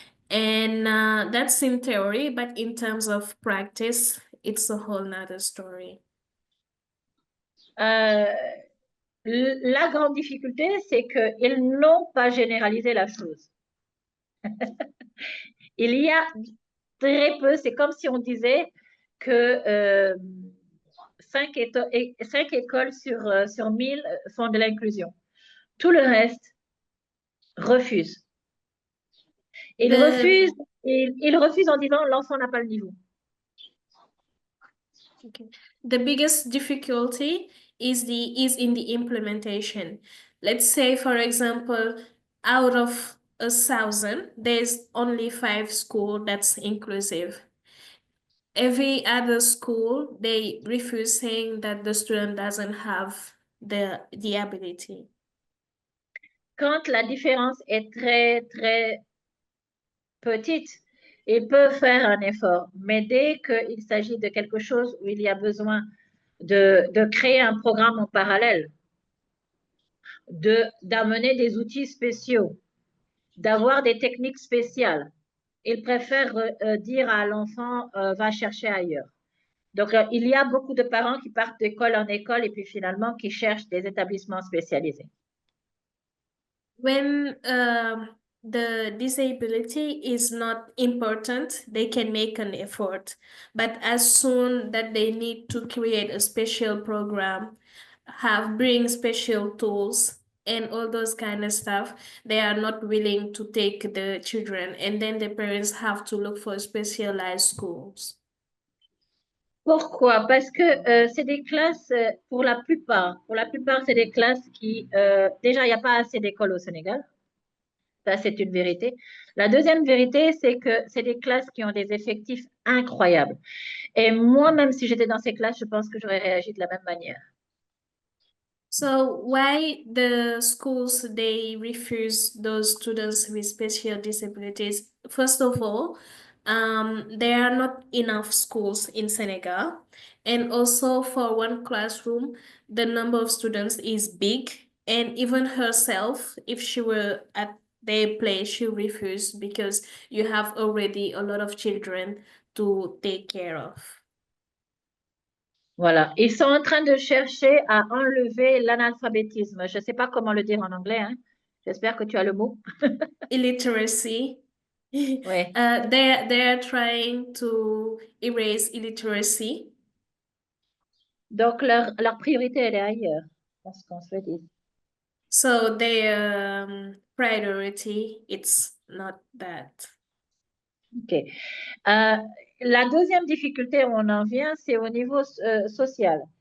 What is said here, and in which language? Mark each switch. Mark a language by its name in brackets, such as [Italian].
[English] And that's in theory, but in terms of practice, it's a whole nother story. [French] La grande difficulté, c'est qu'ils n'ont pas généralisé la chose. Il y a très peu, c'est comme si on disait que 5 écoles sur 1000 font de l'inclusion. Tout le reste refuse. Ils refusent en disant l'enfant n'a pas le niveau. [English] Okay. The biggest difficulty is in the implementation. Let's say, for example, out of 1,000, there's only 5 schools that's inclusive. Every other school, they refuse saying that the student doesn't have the ability. [French] Quand la différence est très, très petite, ils peuvent faire un effort. Mais dès qu'il s'agit de quelque chose où il y a besoin de créer un programme en parallèle, d'amener des outils spéciaux, d'avoir des techniques spéciales, ils préfèrent dire à l'enfant va chercher ailleurs. Donc, il y a beaucoup de parents qui partent d'école en école et puis finalement qui cherchent des établissements spécialisés. [English] When the disability is not important, they can make an effort. But as soon that they need to create a special program, bring special tools and all those kind of stuff, they are not willing to take the children, and then the parents have to look for specialized schools. [French] Pourquoi? Parce que c'est des classes, pour la plupart, c'est des classes qui, déjà, il n'y a pas assez d'écoles au Sénégal. Ça, c'est une vérité. La deuxième vérité, c'est que c'est des classes qui ont des effectifs incroyables. Et moi, même si j'étais dans ces classes, je pense que j'aurais réagi de la même manière. [English] So why the schools, they refuse those students with special disabilities? First of all, there are not enough schools in Senegal. And also for one classroom, the number of students is big. And even herself, if she were at their place, she refused because you have already a lot of children to take care of. [French] Voilà. Ils sont en train de chercher à enlever l'analphabétisme. Je ne sais pas comment le dire en anglais, hein. J'espère que tu as le mot. [English] Illiteracy. [French] Oui. [English] They're trying to erase illiteracy. [French] Donc, leur priorité, elle est ailleurs. Parce qu'on se le dit. [English] So their priority, it's not that. OK. [French] La deuxième difficulté où on en vient, c'est au niveau social.